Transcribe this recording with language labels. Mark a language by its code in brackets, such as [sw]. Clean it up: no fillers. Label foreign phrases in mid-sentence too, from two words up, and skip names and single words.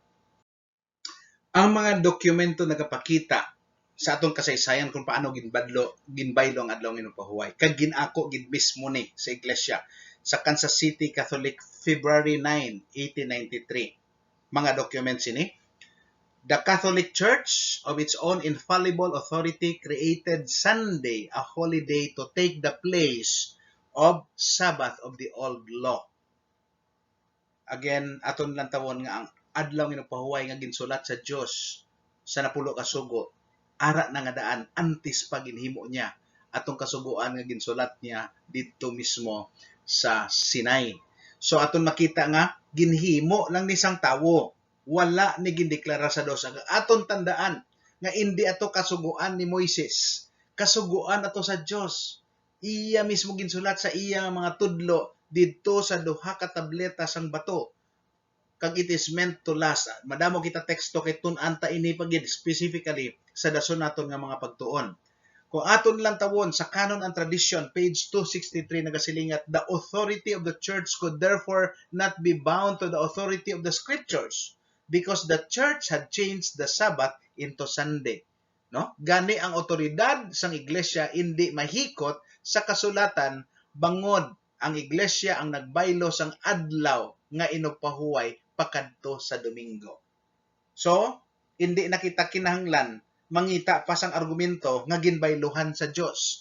[hil] Ang mga dokumento nagapakita sa atong kasaysayan kung paano ginbaylo ang adlaw nga pahuway. Kag ginako gid mismo ni sa iglesia sa Kansas City Catholic [en] February 9, 1893. [hil] Mga documents ini. [en] The Catholic Church, of its own infallible authority, created Sunday a holiday to take the place of Sabbath of the old law. Again, [hil] aton lang tawon nga ang adlaw nga pahuway nga ginsulat sa Dios sa 10 ka sugo, ara na nga daan antes pa ginhimo niya atong kasuguan nga ginsulat niya dito mismo sa Sinai. So aton makita nga ginhimo lang ni sang tawo, wala ni gindeklara sa Dios. Aton tandaan nga hindi ato kasuguan ni Moises, kasuguan ato sa Dios. Iya mismo ginsulat sa iya mga tudlo didto sa 2 ka tableta sang bato. Kag [en] it is meant to last. [hil] Madamo kita teksto kay tun-an ta ini pagid specifically sa dason naton nga mga pagtuon. Kung aton lang tawon sa Canon and Tradition, page 263, nagasilingat, [en] the authority of the church could therefore not be bound to the authority of the scriptures because the church had changed the Sabbath into Sunday. [hil] No? Gani ang otoridad sang iglesia hindi mahikot sa kasulatan bangod ang iglesia ang nagbaylo sang adlaw nga inugpahuway pakadto sa Domingo. So, hindi na kita kinahanglan mangita pa sang argumento nga ginbayluhan sa Dios.